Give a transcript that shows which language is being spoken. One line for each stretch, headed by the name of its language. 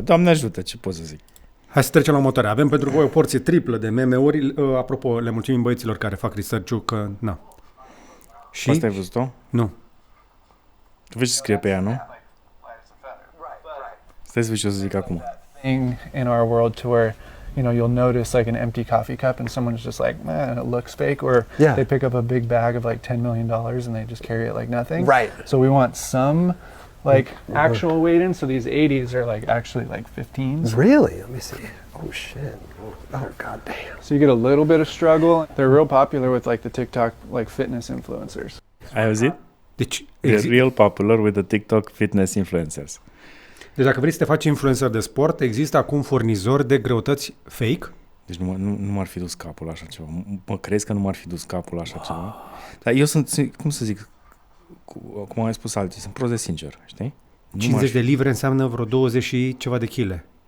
Romanian: Doamne ajută, ce pot să zic? Hai să trecem la următoarea. Avem pentru voi o porție triplă de meme-uri. Apropo, le mulțumim băieților care fac research-ul că... Na. Și? Asta ai văzut-o? Nu. Tu vezi ce scrie pe ea, nu? Stai să vezi ce o să zic acum.
English: In our world to where, you'll notice like an empty coffee cup and someone's just like, man, it looks fake. Or they pick up a big bag of like $10 million and they just carry it like nothing. Right. So we want some like actual weight in. So these 80s are like actually like 15s. Really? Let me see. Oh shit. Oh god damn. So you get a little bit of struggle. They're real popular with like the TikTok like fitness influencers.
Romanian: Ai auzit? Deci,
English: They're real popular with the TikTok fitness influencers.
Romanian: Deci dacă vrei să te faci influencer de sport, există acum furnizori de greutăți fake. Deci nu m-ar fi dus capul așa ceva. Mă crezi că nu m-ar fi dus capul așa ceva? Dar eu sunt, cum să zic, cum am spus alții, sunt prost de sincer, știi? 50 de livre înseamnă vreo 20 și ceva de chile.